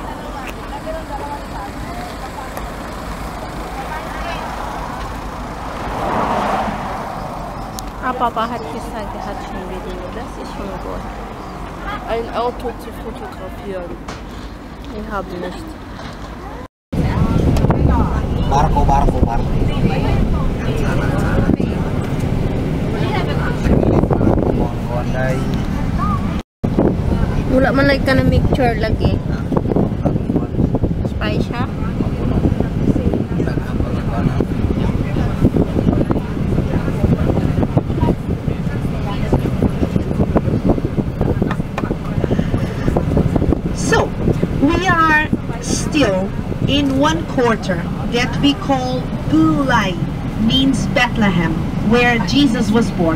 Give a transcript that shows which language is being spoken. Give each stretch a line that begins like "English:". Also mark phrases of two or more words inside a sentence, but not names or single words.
German: Papa hat gesagt, er hat schon Video. Das ist schon gut. Ein Auto zu fotografieren. Wir haben nicht.
Filipino: Barko. Wala man like ka na picture lagi. Spy siya.
English: Still in one quarter that we call Bulai, means Bethlehem, where Jesus was born.